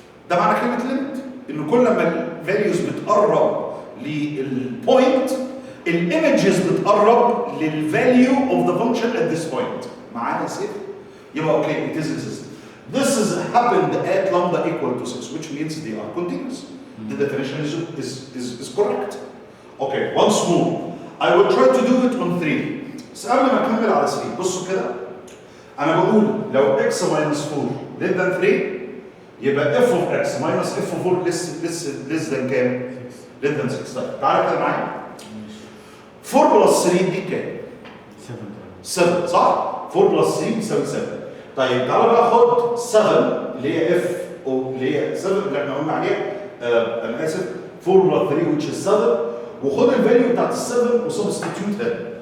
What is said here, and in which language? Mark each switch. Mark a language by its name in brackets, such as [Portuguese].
[Arabic] ده معنى كلمة ليميت، إن كل ما الفاليوز بتقرب للبوينت الايمجز بتقرب للفاليو [English] of the function at this point. [Arabic] معانا سيف؟ يبقى اوكي [English] it is existing. This is happened at lambda equal to 6, which means they are continuous. The definition is correct. Okay, once more. I will try to do it on 3. [Arabic] بس قبل ما اكمل على 3 بصوا كده. انا بقول لو [English] x minus 4 less than 3 [Arabic] يبقى [English] f of x minus f of 4 less than [Arabic] كام؟ [English] less than 6. [Arabic] طيب تعالى كده معايا. [English] 4 plus 3 [Arabic] دي كام؟ [English] 7 [Arabic] صح؟ [English] 4 plus 3 [Arabic] بيساوي [English] 7. [Arabic] طيب تعالى بقى خد 7 اللي هي f اللي هي 7 اللي احنا قلنا عليها انا اسف [English] 4 plus 3 which is 7 [Arabic] وخد الفاليو بتاعت ال 7 وسبستيتيوت هنا.